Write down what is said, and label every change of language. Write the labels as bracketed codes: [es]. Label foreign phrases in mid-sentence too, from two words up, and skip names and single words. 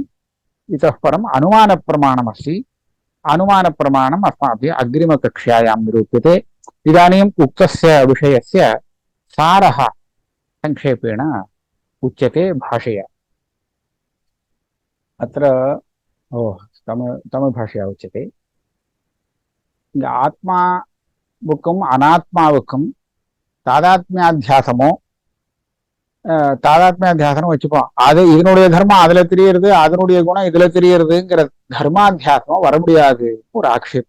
[sa] इतः परम् अनुमानप्रमाणमस्ति। अनुमानप्रमाणम् अस्माभिः अग्रिमकक्ष्यायां निरूप्यते। इदानीम् उक्तस्य विषयस्य सारः संक्षेपेण उच्यते भाषया। अत्र तमिळ्भाषया उच्यते। [ta] ஆத்மாவுக்கும் அனாத்மாவுக்கும் தாதாத்மியாத்தியாசமோ தாதாத்மியாத்தியாசனம் வச்சுப்போம். அது இதனுடைய தர்மம் அதுல தெரியறது, அதனுடைய குணம் இதுல தெரியறதுங்கிற தர்மாத்தியாசனம் வர முடியாது ஒரு ஆக்ஷேபம்.